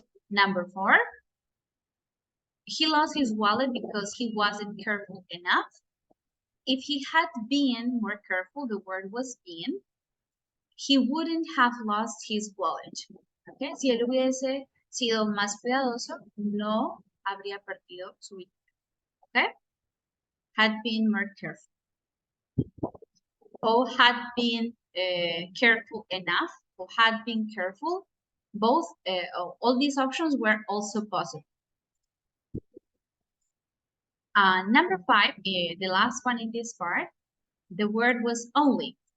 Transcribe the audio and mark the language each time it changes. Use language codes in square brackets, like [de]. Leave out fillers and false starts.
[en] Number 4, he lost his wallet because he wasn't careful enough. If he had been more careful, the word was been, he wouldn't have lost his wallet. Okay? [es] Si él hubiese sido más cuidadoso, no habría perdido su billetera. [en] Okay? Had been more careful. Or had been careful enough, or had been careful. Both, all these options were also possible. Number 5, the last one in this part, the word was only.